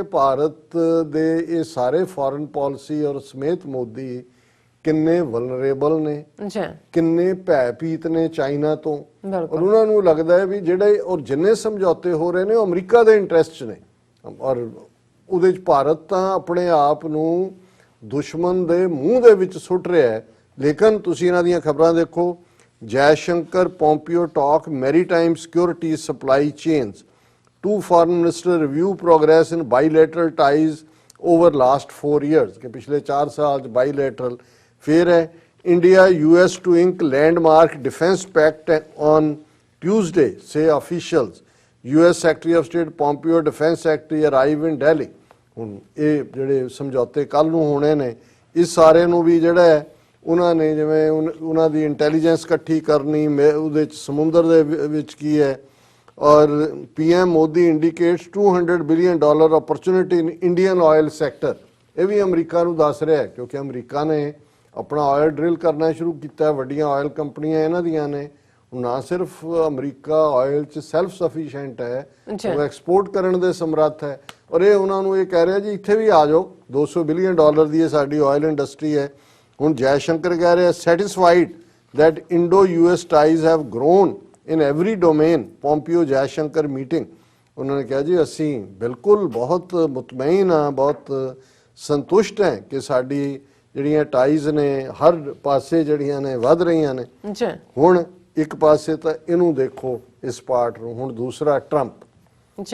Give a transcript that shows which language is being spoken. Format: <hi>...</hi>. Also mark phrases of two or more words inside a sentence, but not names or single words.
<pa>ਭਾਰਤ ਦੇ ਇਹ ਸਾਰੇ</pa> <en>foreign policy</en> <pa>ਔਰ ਸਮੇਤ ਮੋਦੀ ਕਿੰਨੇ ਵਲਨਰੇਬਲ ਨੇ, ਕਿੰਨੇ ਭੈਭੀਤ ਨੇ ਚਾਈਨਾ ਤੋਂ, ਔਰ ਉਹਨਾਂ ਨੂੰ ਲੱਗਦਾ ਹੈ ਵੀ ਜਿਹੜੇ ਔਰ ਜਿੰਨੇ ਸਮਝੌਤੇ ਹੋ ਰਹੇ ਨੇ ਉਹ ਅਮਰੀਕਾ ਦੇ ਇੰਟਰਸਟ 'ਚ ਨੇ, ਔਰ ਉਹਦੇ 'ਚ ਭਾਰਤ ਤਾਂ ਆਪਣੇ ਆਪ ਨੂੰ ਦੁਸ਼ਮਣ ਦੇ ਮੂੰਹ ਦੇ ਵਿੱਚ ਸੁੱਟ ਰਿਹਾ ਹੈ। ਲੇਕਿਨ ਤੁਸੀਂ ਇਹਨਾਂ ਦੀਆਂ ਖਬਰਾਂ ਦੇਖੋ, ਜੈਸ਼ੰਕਰ ਪੋਂਪੀਓ</pa> <en>talk maritime security supply chains, two foreign ministers review progress in bilateral ties over last 4 years,</en> <hi>कि पिछले 4 साल bilateral। फिर है</hi> <en>India US to ink landmark defense pact on Tuesday, say officials। US Secretary of State Pompeo, Defense Secretary arrive in Delhi।</en> <pa>ਹੁਣ ਇਹ ਜਿਹੜੇ ਸਮਝੌਤੇ ਕੱਲ ਨੂੰ ਹੋਣੇ ਨੇ, ਇਸ ਸਾਰੇ ਨੂੰ ਵੀ ਜਿਹੜਾ ਹੈ ਉਹਨਾਂ ਨੇ ਜਿਵੇਂ ਉਹਨਾਂ ਦੀ ਇੰਟੈਲੀਜੈਂਸ ਇਕੱਠੀ ਕਰਨੀ, ਉਹਦੇ ਚ ਸਮੁੰਦਰ ਦੇ ਵਿੱਚ ਕੀ ਹੈ, ਔਰ PM ਮੋਦੀ</pa> <en>indicates $200 billion opportunity in Indian oil sector.</en> <pa>ਇਹ ਵੀ ਅਮਰੀਕਾ ਨੂੰ ਦੱਸ ਰਿਹਾ, ਕਿਉਂਕਿ ਅਮਰੀਕਾ ਨੇ ਆਪਣਾ</pa> <en>oil drill</en> <pa>ਕਰਨਾ ਸ਼ੁਰੂ ਕੀਤਾ, ਵੱਡੀਆਂ ਆਇਲ ਕੰਪਨੀਆਂ ਇਹਨਾਂ ਦੀਆਂ ਨੇ। ਨਾ ਸਿਰਫ ਅਮਰੀਕਾ ਆਇਲ 'ਚ</pa> <en>self sufficient</en> <pa>ਹੈ, ਉਹ ਐਕਸਪੋਰਟ ਕਰਨ ਦੇ ਸਮਰੱਥ ਹੈ, ਔਰ ਇਹ ਉਹਨਾਂ ਨੂੰ ਇਹ ਕਹਿ ਰਿਹਾ ਜੀ ਇੱਥੇ ਵੀ ਆ ਜਾਓ, $200 ਬਿਲੀਅਨ ਦੀ ਇਹ ਸਾਡੀ</pa> <en>oil industry</en> <pa>ਹੈ। ਹੁਣ ਜੈਸ਼ੰਕਰ ਕਹਿ ਰਿਹਾ</pa> <en>satisfied that Indo-US ties have grown in every domain.</en> <pa>ਪੋਂਪੀਓ ਜੈਸ਼ੰਕਰ ਮੀਟਿੰਗ, ਉਹਨਾਂ ਨੇ ਕਿਹਾ ਜੀ ਅਸੀਂ ਬਿਲਕੁਲ ਬਹੁਤ ਮੁਤਮਈਨ ਹਾਂ, ਬਹੁਤ ਸੰਤੁਸ਼ਟ ਹੈ ਕਿ ਸਾਡੀ ਜਿਹੜੀਆਂ ਟਾਈਜ਼ ਨੇ ਹਰ ਪਾਸੇ ਜਿਹੜੀਆਂ ਨੇ ਵੱਧ ਰਹੀਆਂ ਨੇ। ਹੁਣ ਇੱਕ ਪਾਸੇ ਤਾਂ ਇਹਨੂੰ ਦੇਖੋ ਇਸ ਪਾਰਟ ਨੂੰ, ਹੁਣ ਦੂਸਰਾ ਟਰੰਪ।</pa>